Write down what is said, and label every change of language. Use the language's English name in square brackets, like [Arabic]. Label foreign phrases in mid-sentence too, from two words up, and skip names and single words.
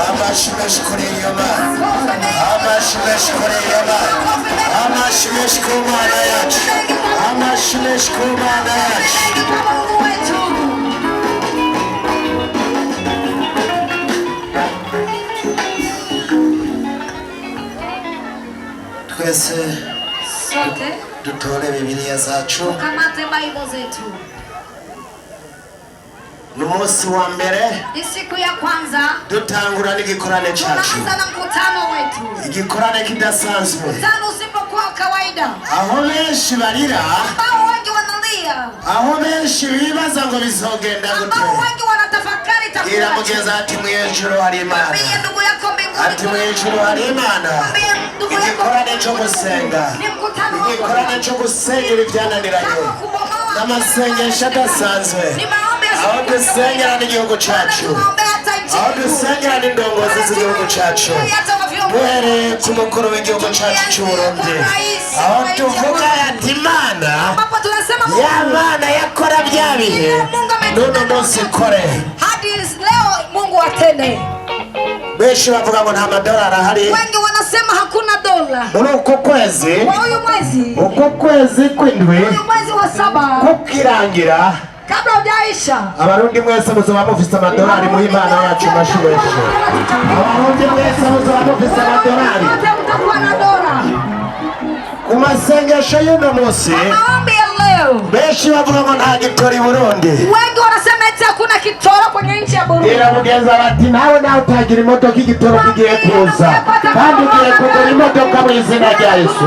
[Rundi] Amashi kuri iyo Mana, amashi kuri iyo Mana, amashi ku Mana yacu, amashi ku Mana yacu. Twese dutore Bibiliya zacu. [Swahili] Tukamate Bible zetu. [Rundi] Numunsi wa mbere [Swahili] siku ya kwanza [Rundi] dutangura n'igikorane cyacu. [Swahili] Tunaanza na mkutano wetu. [Rundi] Igikorane kidasanzwe. [Swahili] Mkutano usipokuwa kawaida. [Rundi] Aho benshi barira. [Swahili] Ambao wengi wanalia. [Rundi] Aho benshi bibaza ngo bizogenda gute. [Swahili] Ambao wengi wanatafakari itakuwa. [Rundi] Ira mugeza ati mwijuru hari Imana. [Swahili] Mwambie ndugu yako mbinguni. [Rundi] Ati mwijuru hari Imana. [Swahili] Mwambie ndugu yako. [Rundi] Igikorane cyo gusenga. [Swahili] Ni mkutano wako. [Rundi] Igikorane cyo gusengera ibyananiranye. N'amasengesho adasanzwe. Aho dusengera n'igihugu cyacu, aho dusengera n'indongozi z'igihugu cyacu, duhereye ku mukuru w'igihugu cyacu cy'u Burundi, aho tuvuga ati Imana, ya Mana yakora bya bihe n'uno munsi ikore. [Swahili] Mungu atende. [Rundi] Benshi bavuga ngo nta madolari ahari. [Swahili] Wengi wanasema hakuna dola. [Rundi] Muri uko kwezi, uko kwezi kw'indwi, [Swahili] mwezi wa 7 [Rundi] kukirangira, [Swahili] kabla hujaisha, [Rundi] abarundi mwese muzaba mufise amadolari mu Imana yacu mashimeshe. Abarundi mwese muzaba mufise amadolari. [Swahili] Mtakuwa na dola. [Rundi] Ku masengesho y'uno munsi, [Swahili] maombi ya leo, [Rundi] benshi bavuga ngo nta gitori Burundi. [Swahili] Wengi wanasema eti hakuna kitoro kwenye nchi ya Burundi. [Rundi] Iramugenza bati nawe utagira imodoka igitoro kigiye kuza, kandi ugiye kugura imodoka mu izina rya Yesu.